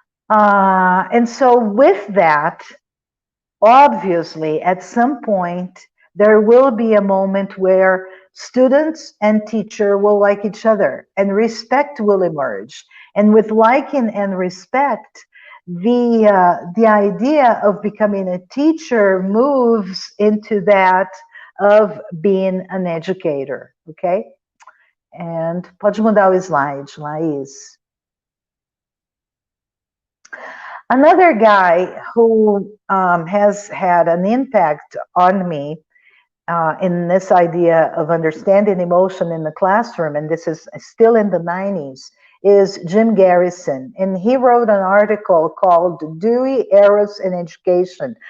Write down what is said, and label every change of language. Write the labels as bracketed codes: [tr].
[en] And so with that, obviously, at some point, there will be a moment where students and teacher will like each other and respect will emerge. And with liking and respect, the idea of becoming a teacher moves into that of being an educator, okay? And [pt] pode mudar o slide, Laís. [en] Another guy who has had an impact on me in this idea of understanding emotion in the classroom, and this is still in the 90s, is Jim Garrison. And he wrote an article called Dewey, Eros, and Education.